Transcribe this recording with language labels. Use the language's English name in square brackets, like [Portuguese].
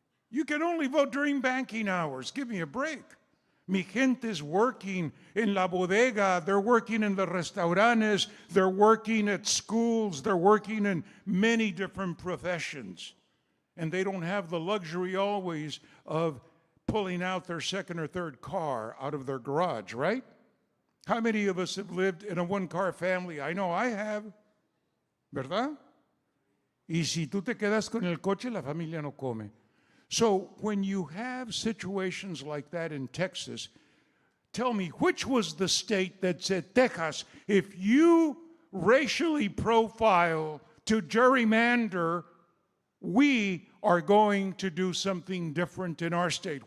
[English] You can only vote during banking hours. Give me a break. [Spanish] Mi gente [English] is working in [Spanish] la bodega, [English] they're working in the restaurantes, they're working at schools, they're working in many different professions. And they don't have the luxury always of pulling out their second or third car out of their garage, right? How many of us have lived in a one-car family? I know I have, ¿verdad? [Spanish] Y si tú te quedas con el coche, la familia no come. [English] So when you have situations like that in Texas, tell me, which was the state that said, Texas, if you racially profile to gerrymander, we are going to do something different in our state?